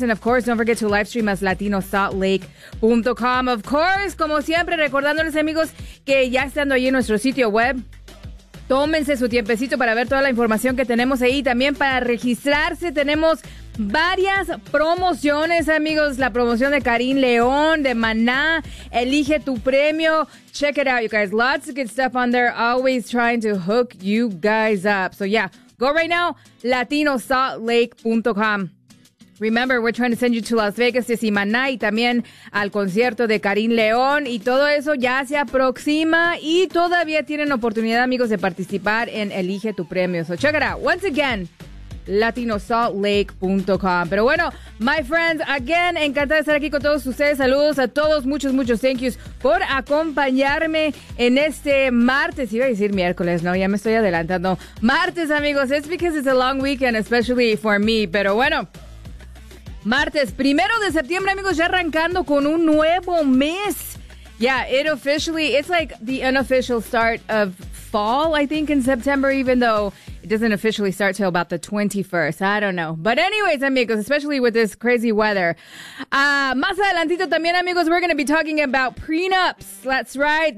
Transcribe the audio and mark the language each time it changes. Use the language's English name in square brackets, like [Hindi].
[English] And of course, don't forget to live stream as latinosaltlake.com. [Spanish] Of course, como siempre, recordándoles, amigos, que ya estando allí en nuestro sitio web, tómense su tiempecito para ver toda la información que tenemos ahí. También para registrarse tenemos varias promociones, amigos. La promoción de Karim León, de Maná. Elige tu premio. [English] Check it out, you guys. Lots of good stuff on there. Always trying to hook you guys up. So yeah, go right now, latinosaltlake.com. Remember, we're trying to send you to Las Vegas to see Maná [Spanish] y también al concierto de Karim León. Y todo eso ya se aproxima y todavía tienen oportunidad, amigos, de participar en Elige Tu Premio. [English] So check it out. Once again, latinosaltlake.com. [Spanish] Pero bueno, [English] my friends, again, [Spanish] encantada de estar aquí con todos ustedes. Saludos a todos. Muchos, muchos [English] thank yous [Spanish] por acompañarme en este martes. Iba a decir miércoles, ¿no? Ya me estoy adelantando. Martes, amigos. [English] It's because it's a long weekend, especially for me. [Spanish] Pero bueno, martes, primero de septiembre, amigos, ya arrancando con un nuevo mes. [English] Yeah, it officially, it's like the unofficial start of fall, I think, in September, even though it doesn't officially start till about the 21st. I don't know. But anyways, amigos, especially with this crazy weather. [Spanish] Más adelantito también, amigos, [English] we're going to be talking about prenups. That's right.